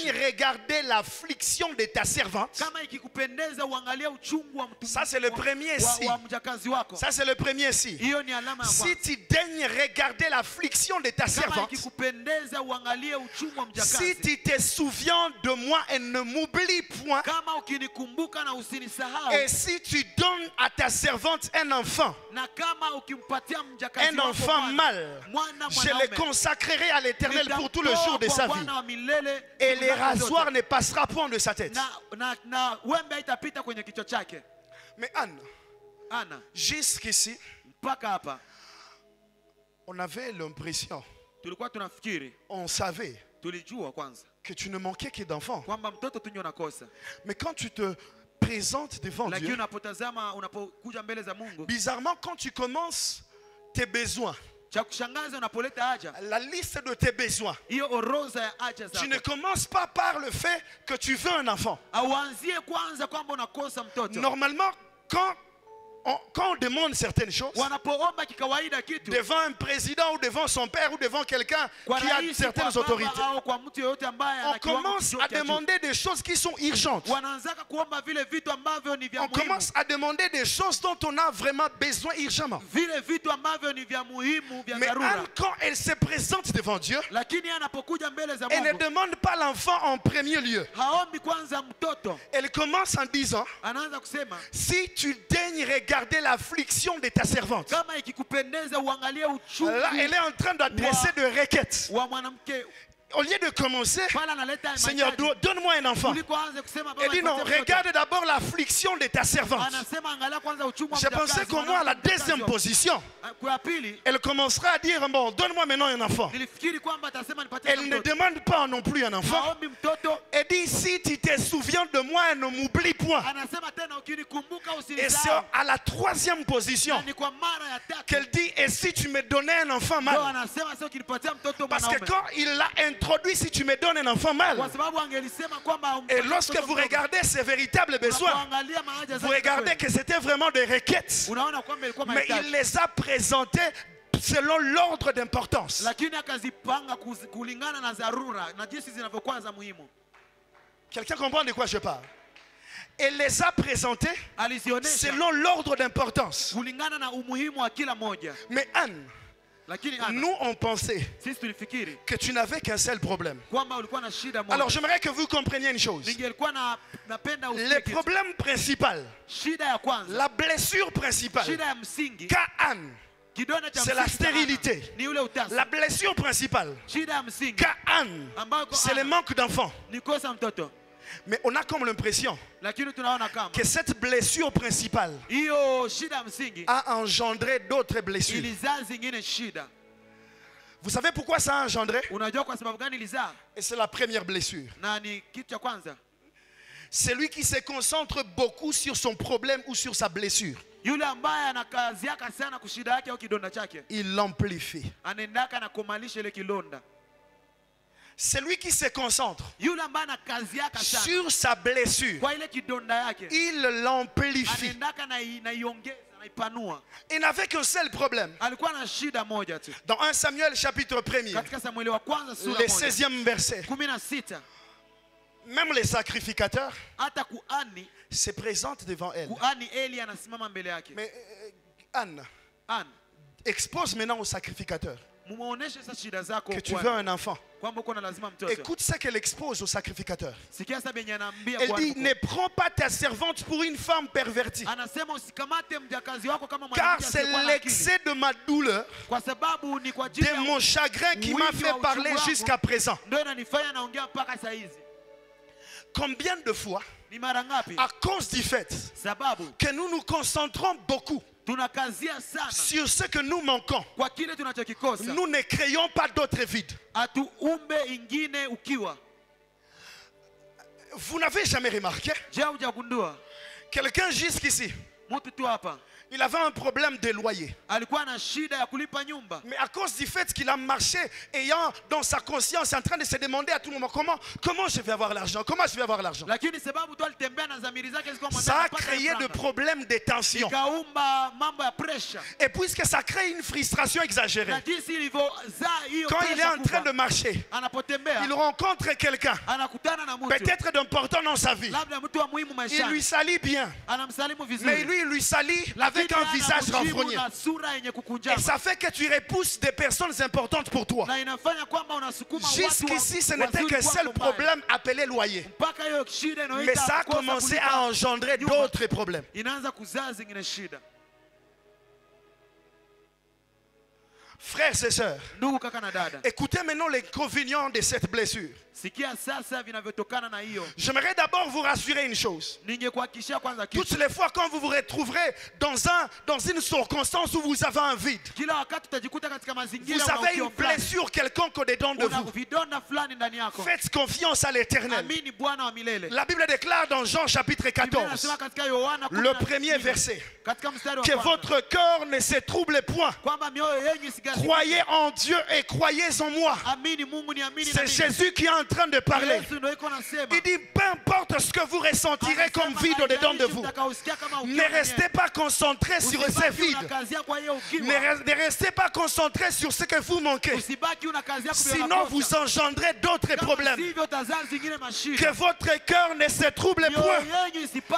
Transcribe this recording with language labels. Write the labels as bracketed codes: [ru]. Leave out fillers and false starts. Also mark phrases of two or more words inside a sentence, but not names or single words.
[fr] daignes regarder l'affliction de ta servante, [sw] kama ikikupendeza uangalie uchungu wa mtu [fr] ça c'est le premier si. [sw] wa mjakazi wako. [fr] Ça c'est le premier si. [sw] Hiyo ni alama ya [fr] Si [sw] kwanza. [fr] tu daignes regarder l'affliction de ta [sw] Kama [fr] servante, [sw] ikikupendeza uangalie uchungu wa [fr] si [sw] mjakazi. [fr] tu te souviens de moi et ne m'oublie point, [sw] Kama ukinikumbuka na usinisahau, [fr] et si tu donnes à ta servante un enfant, [sw] na kama ukimpatia mjakazi [fr] un [sw] wako [fr] enfant mâle, [sw] mwana [fr] je le [sw] mwanaume, [fr] consacrerai à l'Éternel pour tout le jour de [sw] nitamtoa [fr] sa [sw] kwa [fr] vie. [sw] Bwana wa milele, [fr] Et [sw] siku [fr] les [sw] zake zote. [fr] rasoirs ne passera point de sa tête. [sw] na wembe haitapita kwenye kichwa chake. [fr] Mais Anne, [sw] Ana, [fr] jusqu'ici, [sw] mpaka hapa [fr] on avait l'impression, [sw] tulikuwa tunafikiri, [fr] on savait [sw] tulijua kwanza [fr] que tu ne manquais que d'enfants. [sw] kwamba mtoto tu ndio nakosa, [fr] Mais quand tu te présentes devant [sw] lakini [fr] Dieu, [sw] unapotazama, unapokuja mbele za Mungu, [fr] bizarrement, quand tu commences tes besoins, [sw] cha kushangaza unapoleta haja, [fr] la liste de tes besoins, [sw] hiyo orodha ya haja [fr] tu ne [sw] zako, [fr] commences pas par le fait que tu veux un enfant. [sw] auanzie kwanza kwamba unakosa mtoto. [fr] Normalement, quand on demande certaines choses, [sw] Wanapoomba kikawaida kitu [fr] devant un président ou devant son père ou devant quelqu'un [sw] kwa [fr] qui a [sw] rais, [fr] certaines [sw] kwa baba [fr] autorités, [sw] au kwa mtu yoyote ambaye [fr] on [sw] ana kiwango [fr] commence [sw] kidogo [fr] à [sw] cha juu, [fr] demander des choses qui sont urgentes. [sw] wanaanzaka kuomba vile vitu ambavyo ni vya [fr] On [sw] muhimu, [fr] commence à demander des choses dont on a vraiment besoin urgemment. [sw] vile vitu ambavyo ni vya muhimu vya [fr] Mais [sw] dharura. [fr] Anne, quand elle se présente devant Dieu, [sw] Lakini anapokuja mbele za [fr] elle ne [sw] Mungu, [fr] demande pas l'enfant en premier lieu. [sw] haombi kwanza mtoto, [fr] Elle commence en disant, [sw] anaanza kusema [fr] si tu daignes regarder l'affliction de ta servante. [sw] kama ikikupendeza uangalie uchungu [fr] Là, elle est en train d'adresser des requêtes. [sw] wa mwanamke. [fr] Au lieu de commencer, [sw] Pale analeta [fr] Seigneur, [sw] mahitaji, [fr] donne-moi un enfant. [sw] kuliko aanze kusema [fr] Elle [sw] baba [fr] dit non, [sw] nipatie mtoto. [fr] regarde d'abord l'affliction de ta servante. [sw] Anasema angalia kwanza uchungu wa [fr] J'ai pensé [sw] mjakazi, [fr] qu'au moins à la [sw] mwanamke [fr] deuxième [sw] mjakazi. [fr] position, [sw] Kwa ya pili [fr] elle commencera à dire, bon, donne-moi maintenant un enfant. [sw] nilifikiri kwamba atasema nipatie [fr] Elle ne [sw] mtoto. [fr] demande pas non plus un enfant. [sw] Haombi mtoto, [fr] Elle dit, si tu te souviens de moi, ne m'oublie point. [sw] anasema tena ukinikumbuka [fr] Et c'est [sw] usinisahau. [fr] à la troisième position [sw] Na ni kwa mara ya tatu [fr] qu'elle dit, et si tu me donnais un enfant [sw] ndio [fr] mal? [sw] anasema sio ukinipatia mtoto [fr] Parce que [sw] mwanaume. [fr] quand il l'a introduit, si tu me donnes un enfant mal, [sw] Kwa sababu angelisema kwamba [fr] et [sw] umpatie [fr] lorsque [sw] mtoto [fr] vous [sw] mdogo. [fr] regardez ses véritables besoins, [sw] Unapoangalia mahaja [fr] vous [sw] zake [fr] regardez [sw] kweli, [fr] que c'était vraiment des requêtes. [sw] unaona kwamba ilikuwa [fr] Mais il [sw] mahitaji, [fr] les a présentées selon l'ordre d'importance. [sw] lakini akazipanga kulingana na dharura na jinsi zinavyokuwa za muhimu. [fr] Quelqu'un comprend de quoi je parle? Elle les a présentées [sw] Alizionesha [fr] selon l'ordre d'importance. [sw] kulingana na umuhimu wa kila moja. [fr] Mais Anne, [sw] Lakini Ana, [fr] nous on pensait [sw] sisi tulifikiri [fr] que tu n'avais qu'un seul problème. [sw] kwamba ulikuwa na shida [fr] Alors [sw] moja. [fr] j'aimerais que vous compreniez une chose. [sw] Ningelikuwa napenda [fr] Le [sw] usikie kitu. [fr] problème principal, [sw] Shida ya kwanza, [fr] la blessure principale [sw] shida ya msingi, [fr] qu'a Anne, [sw] kidonda cha [fr] c'est la [sw] msingi cha Ana, [fr] stérilité. [sw] ni ule utasa. [fr] La blessure principale [sw] Shida ya msingi [fr] qu'a Anne, [sw] ambayo kwa [fr] c'est le [sw] Ana [fr] manque d'enfants. [sw] ni kosa mtoto, [fr] Mais on a comme l'impression [sw] lakini tunaona kama [fr] que cette blessure principale [sw] hiyo shida ya msingi [fr] a engendré d'autres blessures. [sw] ilizaa zingine shida. [fr] Vous savez pourquoi ça a engendré? [sw] Unajua kwa sababu gani ilizaa? [fr] Et c'est la première blessure. [sw] Na ni kitu cha kwanza, [fr] Celui qui se concentre beaucoup sur son problème ou sur sa blessure, [sw] yule ambaye anakaziaka sana kushida yake au kidonda chake, [fr] il l'amplifie. [sw] anaendaka na kumalisha ile kilonda. [fr] Celui qui se concentre [sw] Yule ambaye anakaziaka sana [fr] sur sa blessure, [sw] kwa ile kidonda yake, [fr] il l'amplifie. [sw] anaendaka naiongeza, naipanua. [fr] Il n'avait qu'un seul problème. [sw] Alikuwa na shida moja tu. [fr] Dans 1 Samuel chapitre 1er, [sw] Katika Samueli wa kwanza sura [fr] le [sw] moja [fr] 16e verset, 16, même les sacrificateurs [sw] hata kuani [fr] se présentent devant elle. [sw] Eli anasimama mbele yake. [fr] Mais Anne, [sw] Ana, [fr] expose maintenant aux sacrificateurs [sw] muoneshe sasa shida zako [fr] que tu veux un enfant. [sw] kwamba uko na lazima mtoto. [fr] Écoute ce qu'elle expose aux sacrificateurs. [sw] Sikia sasa benye anaambia [fr] Elle [sw] kwa [fr] dit, ne prends pas ta servante pour une femme pervertie, [sw] anasema usikamate mjakazi wako kama [fr] car [sw] mwanamke [fr] c'est [sw] asiyekuwa na akili, [fr] l'excès de ma douleur, [sw] kwa sababu ni kwa ajili [fr] de [sw] ya [fr] mon chagrin qui m'a [sw] wingi [fr] fait [sw] wa [fr] parler [sw] uchungu [fr] jusqu'à [sw] wako [fr] présent. [sw] ndio inanifanya naongea mpaka saa hizi. [fr] Combien de fois, [sw] Ni mara ngapi? [fr] à cause du fait [sw] Sababu [fr] que nous nous concentrons beaucoup [sw] tunakazia sana [fr] sur ce que nous manquons, [sw] kwa kile tunachokikosa, [fr] nous ne créons pas d'autres vides. [sw] atuumbe ingine ukiwa. [fr] Vous n'avez jamais remarqué, [sw] Je, hujagundua [fr] quelqu'un jusqu'ici, [sw] mtu tu hapa [fr] il avait un problème de loyer. [sw] alikuwa na shida ya kulipa nyumba, [fr] Mais à cause du fait qu'il a marché, ayant dans sa conscience, en train de se demander à tout moment, comment je vais avoir l'argent, comment je vais avoir l'argent. [sw] lakini sababu tu alitembea na dhamiri zake zilikuwa [fr] Ça a [sw] mwanadamu, [fr] créé de problèmes de tension. [sw] ikaumba mambo ya pressure, [fr] Et puisque ça crée une frustration [sw] na [fr] exagérée, [sw] jinsi ilivyozaa hiyo [fr] quand il est [sw] pressure [fr] en train [sw] kubwa, [fr] de marcher, [sw] anapotembea [fr] il rencontre quelqu'un, [sw] anakutana na mtu [fr] peut-être d'important dans sa vie. [sw] labda mtu wa muhimu [fr] Il lui [sw] maishani, [fr] salue bien, [sw] anamsalimu [fr] mais [sw] vizuri, [fr] lui, il lui salue avec un visage [sw] anamjibu [fr] renfrogné. [sw] na sura yenye [fr] Et [sw] kukunjama, [fr] ça fait que tu repousses des personnes importantes pour toi. [sw] na inafanya kwamba unasukuma watu [fr] Jusqu'ici, ce n'était [sw] wazuri [fr] qu'un [sw] kwako [fr] seul [sw] mbaya. [fr] problème appelé loyer. [sw] Mpaka hiyo shida [fr] Mais [sw] inayoita [fr] ça a [sw] kukosa [fr] commencé [sw] kulipa [fr] à engendrer [sw] nyumba, [fr] d'autres problèmes. [sw] inaanza kuzaa zingine shida. [fr] Frères et sœurs, [sw] Ndugu kaka na dada, [fr] écoutez maintenant les inconvénients de cette blessure. [sw] sikia sasa vinavyotokana na hiyo. [fr] J'aimerais d'abord vous rassurer une chose. [sw] Ningekuhakikishia kwanza kitu. [fr] Toutes les fois quand vous vous retrouverez dans une circonstance où vous avez un vide, [sw] Kila wakati utajikuta katika mazingira [fr] vous avez une [sw] ukio fulani, [fr] blessure quelconque dedans de [sw] una [fr] vous, [sw] vidonda fulani ndani yako. [fr] faites confiance à l'Éternel. [sw] Amini Bwana wa milele. [fr] La Bible déclare dans Jean chapitre [sw] Biblia 14, inasema katika Yohana [fr] le 14, premier verset, [sw] katika mstari wa [fr] que [sw] kwanza, [fr] votre cœur ne se trouble point. [sw] kwamba mioyo yenu isigazike. [fr] Croyez en Dieu et croyez en moi. [sw] Amini Mungu ni amini na [fr] C'est [sw] mimi. [fr] Jésus qui est en train de parler. [sw] Yesu ndio iko nasema. [fr] Il dit, peu importe ce que vous ressentirez comme vide au-dedans de vous, ne restez pas concentré sur ces vides. Ne restez pas concentré sur ce que vous manquez. Sinon, vous engendrez d'autres problèmes. Que votre cœur ne se trouble point.